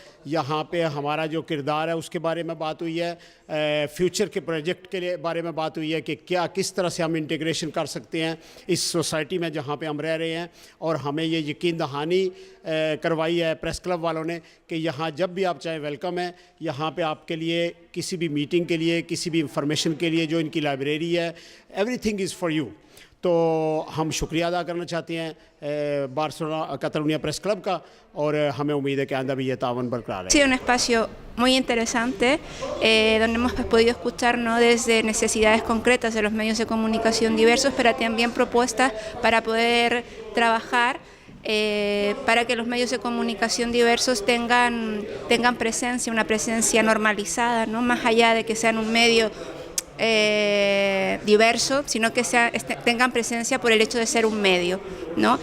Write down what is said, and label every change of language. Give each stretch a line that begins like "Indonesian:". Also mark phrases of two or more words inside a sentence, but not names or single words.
Urdu: یہاں پہ ہمارا جو کردار ہے اس کے بارے میں بات ہوئی ہے، فیوچر کے پروجیکٹ کے بارے میں بات ہوئی ہے کہ کس طرح سے ہم انٹیگریشن کر سکتے ہیں اس سوسائٹی میں جہاں پہ ہم رہ رہے ہیں، اور ہمیں یہ یقین دہانی کروائی ہے پریس کلب والوں نے کہ یہاں جب بھی آپ چاہیں ویلکم ہے۔ یہاں پہ آپ کے لیے کسی بھی میٹنگ کے لیے، کسی بھی انفارمیشن کے لیے جو ان کی لائبریری ہے،
English: everything is for you.
Urdu: تو ہم شکریہ ادا کرنا چاہتے ہیں بارسلونا کاتالونیہ پریس کلب کا، اور ہمیں امید ہے کہ آئندہ بھی یہ تعاون برقرار ہے۔
Spanish: Ha sido un espacio muy interesante donde hemos podido escuchar, ¿no?, desde necesidades concretas de los medios de comunicación diversos, pero también propuestas para poder trabajar para que los medios de comunicación diversos tengan presencia, una presencia normalizada, ¿no?, más allá de que sean un medio diverso, sino que tengan presencia por el hecho de ser un medio, ¿no?